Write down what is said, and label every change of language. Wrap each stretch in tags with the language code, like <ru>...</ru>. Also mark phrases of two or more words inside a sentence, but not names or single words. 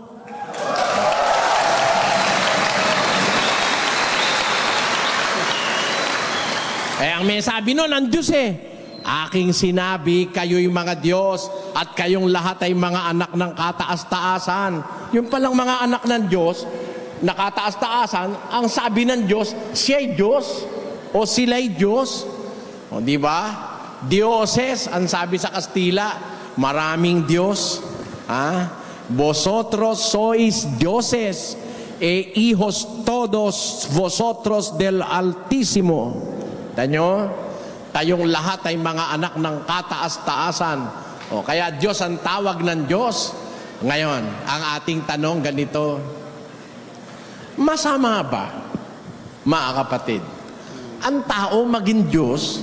<tl>Ang may sabi nun, ang Diyos aking sinabi, kayo'y mga Diyos at kayong lahat ay mga anak ng kataas-taasan. Yung palang mga anak ng Diyos, na kataas-taasan, ang sabi ng Diyos, siya'y Diyos o sila'y Diyos. O di ba? Dioses, ang sabi sa Kastila, maraming Diyos.</tl> <es>Vosotros sois dioses hijos todos vosotros del Altísimo.</es> <tl>Tanyo? Tayong lahat ay mga anak ng kataas-taasan. Kaya Diyos ang tawag ng Diyos. Ngayon, ang ating tanong ganito, masama ba, mga kapatid, ang tao maging Diyos?</tl>